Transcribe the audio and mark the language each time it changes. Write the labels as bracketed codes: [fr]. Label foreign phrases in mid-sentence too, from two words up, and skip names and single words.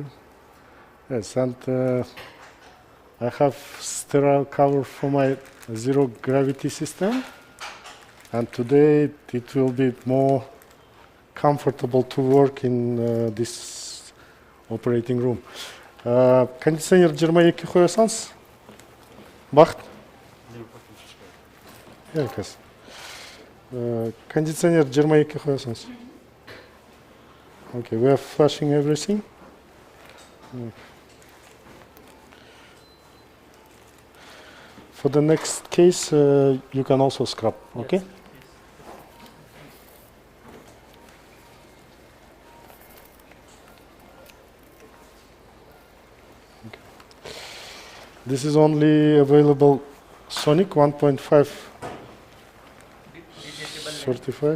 [en] Yes, and I have sterile cover for my zero gravity system, and today it will be more comfortable to work in this operating room. [kk] Кондиционер 22 қоя салыңыз. Бақыт. Еркес. Кондиционер 22 қоя салыңыз. [en] Okay, we are flushing everything. For the next case, you can also scrub, okay? Yes. This is only available Sonic 1.5 35.